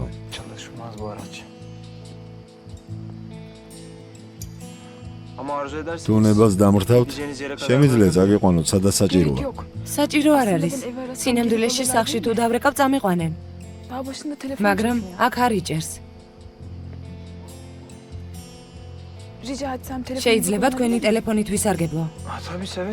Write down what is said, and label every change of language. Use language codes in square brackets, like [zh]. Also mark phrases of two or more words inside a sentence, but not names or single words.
[tr] çalışmaz bu araç. Ama arzu ederseniz... [ka] თუ ნებას დამრთავთ, [tr] gideceğiniz yere kadar [ka] შემიძლია წაგიყვანოთ, სადაც [tr] Gerek [ka] საჭიროა. [tr] yok. [ka] საჭირო არ არის. სინამდვილეში სახში თუ დავრეკავ, წამიყვანენ. [tr] Daha başında telefon [ka] მაგრამ [tr] açıyorsun ya. [ka] აქ არ იჭერს. [tr] Rica etsem telefonu [ka] შეიძლება თქვენი ტელეფონით ვისარგებლო. [tr] Ha, tabii seve